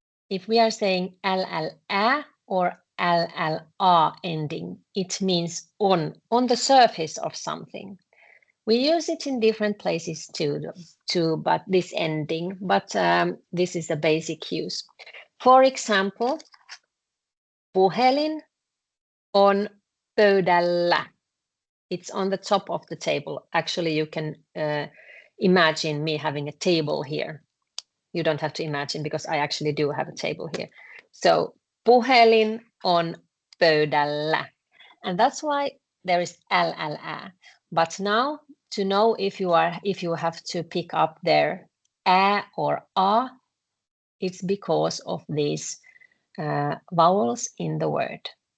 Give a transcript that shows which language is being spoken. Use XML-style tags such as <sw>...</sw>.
<en>If we are saying LLA or LLA ending, it means on the surface of something. We use it in different places too, but this ending, but this is a basic use.</en> <fi>For example, puhelin on pöydällä.</fi> <en>It's on the top of the table. Actually, you can imagine me having a table here. You don't have to imagine because I actually do have a table here. So</en> <fi>puhelin on pöydällä.</fi> <en>And that's why there is ll. But now to know if you have to pick up their ä or a, it's because of these vowels in the word.</en>